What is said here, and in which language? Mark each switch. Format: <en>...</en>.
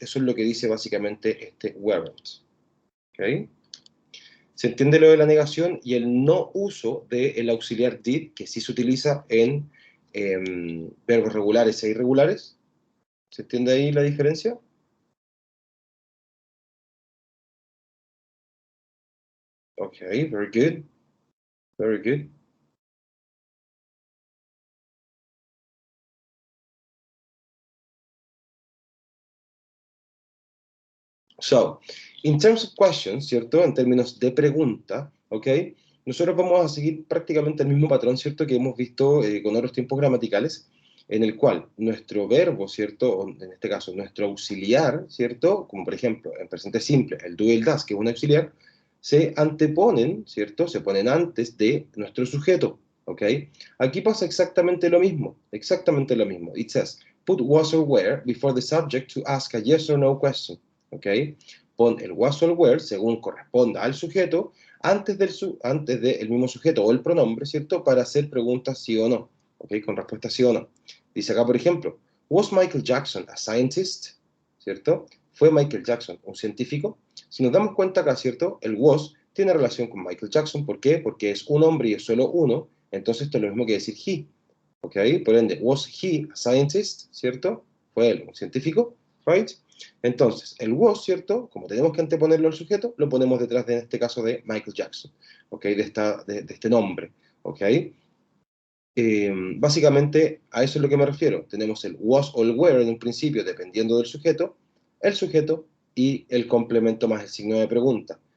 <es>Eso es lo que dice básicamente este weren't, ¿ok? Se entiende lo de la negación y el no uso del auxiliar did, que sí se utiliza en verbos regulares e irregulares. ¿Se entiende ahí la diferencia?</es> <en>Okay, very good, very good. So, in terms of questions,</en> <es>¿cierto? En términos de pregunta, ¿ok? Nosotros vamos a seguir prácticamente el mismo patrón, ¿cierto? Que hemos visto con otros tiempos gramaticales, en el cual nuestro verbo, ¿cierto? O en este caso, nuestro auxiliar, ¿cierto? Como por ejemplo, en presente simple, el do y el das, que es un auxiliar, se anteponen, ¿cierto? Se ponen antes de nuestro sujeto, ¿ok? Aquí pasa exactamente lo mismo, exactamente lo mismo.</es> <en>It says, put was or were before the subject to ask a yes or no question. ¿Ok?</en> <es>Pon el was o el were según corresponda al sujeto antes antes del mismo sujeto o el pronombre, ¿cierto? Para hacer preguntas sí o no, ¿ok? Con respuesta sí o no. Dice acá, por ejemplo,</es> <en>¿Was Michael Jackson a scientist?</en> <es>¿Cierto? ¿Fue Michael Jackson un científico? Si nos damos cuenta acá, ¿cierto? El was tiene relación con Michael Jackson. ¿Por qué? Porque es un hombre y es solo uno. Entonces esto es lo mismo que decir he. ¿Ok? Por ende,</es> <en>was he a scientist?</en> <es>¿Cierto? ¿Fue él un científico? ¿Right? Entonces, el was, ¿cierto? Como tenemos que anteponerlo al sujeto, lo ponemos detrás, de, en este caso, de Michael Jackson, ¿ok? De este nombre, ¿ok? Básicamente, a eso es lo que me refiero. Tenemos el was o el were en un principio, dependiendo del sujeto, el sujeto y el complemento más el signo de pregunta.</es>